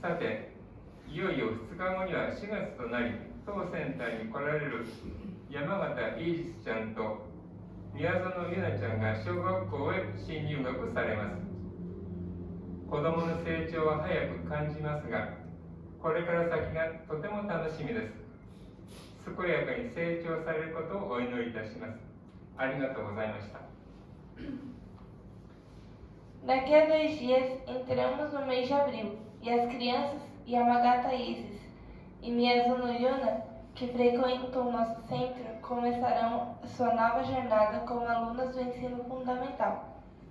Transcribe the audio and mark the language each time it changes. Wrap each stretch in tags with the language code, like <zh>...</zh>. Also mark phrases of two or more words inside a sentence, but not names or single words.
<ja>さて、いよいよ2日後には4月となり、当センターに来られる山形イージスちゃんと宮園ゆなちゃんが小学校へ新入学されます。子どもの成長は早く感じますが、これから先がとても楽しみです。健やかに成長されることをお祈りいたします。ありがとうございました。</ja> <pt>Daqui a 2 dias entramos no mês de abril e as crianças Yamagata Isis e Miyazuno Yuna, que frequentam o nosso centro, começarão sua nova jornada como alunas do ensino fundamental.</pt>